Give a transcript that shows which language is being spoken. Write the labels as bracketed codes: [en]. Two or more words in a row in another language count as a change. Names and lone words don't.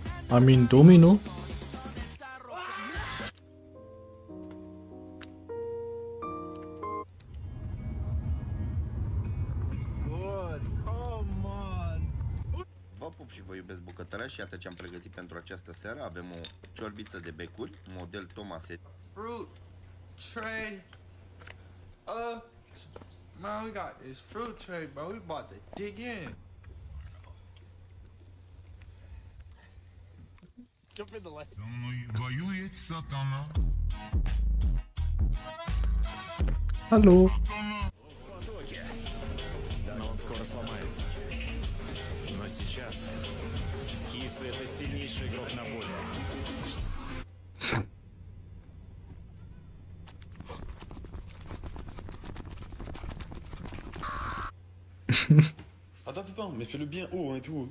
[en] I mean Domino. [ro] Vă pup și vă iubesc bucătărea și iată ce am pregătit pentru această seară. Avem o ciorbiță de becuri, model Thomas. [en] Fruit tray. Man, we got this fruit tray, bro. We about to dig in. Jump in the light. Hallo. [ru] Но он скоро сломается. Но сейчас кисы — это сильнейший игрок на поле. [fr] Attends, mais fais-le bien haut, hein, et tout.